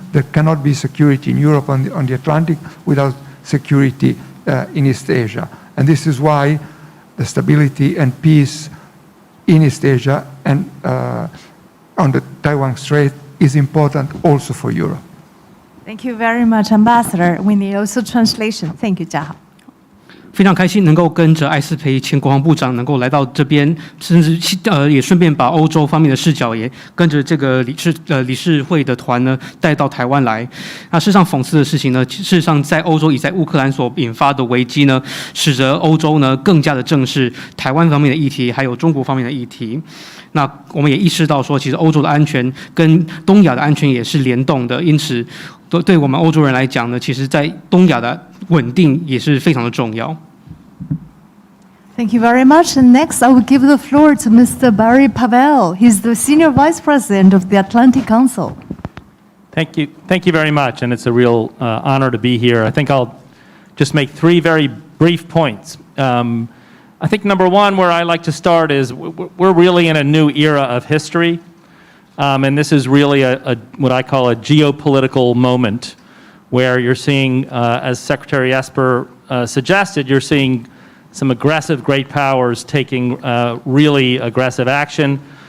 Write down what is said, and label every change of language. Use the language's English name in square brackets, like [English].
[English] There cannot be security in Europe on the Atlantic without security in East Asia. And this is why the stability and peace in East Asia and on the Taiwan Strait is important also for Europe. Thank you very much, Ambassador. We need also translation. Thank you, 嘉豪。 [Chinese] 非常开心能够跟着艾斯培前国防部长能够来到这边，甚至也顺便把欧洲方面的视角也跟着这个理事会的团呢带到台湾来。那事实上讽刺的事情呢，事实上在欧洲以在乌克兰所引发的危机呢，使得欧洲呢更加的正视台湾方面的议题，还有中国方面的议题。那我们也意识到说，其实欧洲的安全跟东亚的安全也是联动的，因此对我们欧洲人来讲呢，其实在东亚的稳定也是非常的重要。 [English] Thank you very much. And next, I will give the floor to Mr. Barry Pavel. He's the Senior Vice President of the Atlantic Council. Thank you very much, and it's a real honor to be here. I think I'll just make 3 very brief points. I think number one, where I like to start is we're really in a new era of history, and this is really what I call a geopolitical moment, where you're seeing, as Secretary Esper suggested, you're seeing some aggressive great powers taking really aggressive action.